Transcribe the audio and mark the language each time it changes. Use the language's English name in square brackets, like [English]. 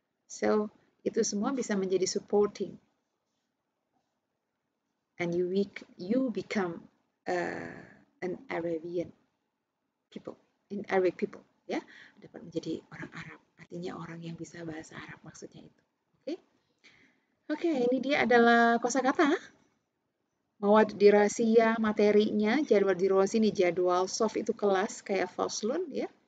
[Indonesian] So, itu semua bisa menjadi supporting. [English] And you become an Arabian people. In Arabic people, [Indonesian] ya, dapat menjadi orang Arab, artinya orang yang bisa bahasa Arab maksudnya itu. Oke, ini dia adalah kosakata. [Arabic] Mawad dirasiyah, [Indonesian] materinya, jadwal dirasi ini jadwal, soft itu kelas kayak faslun ya.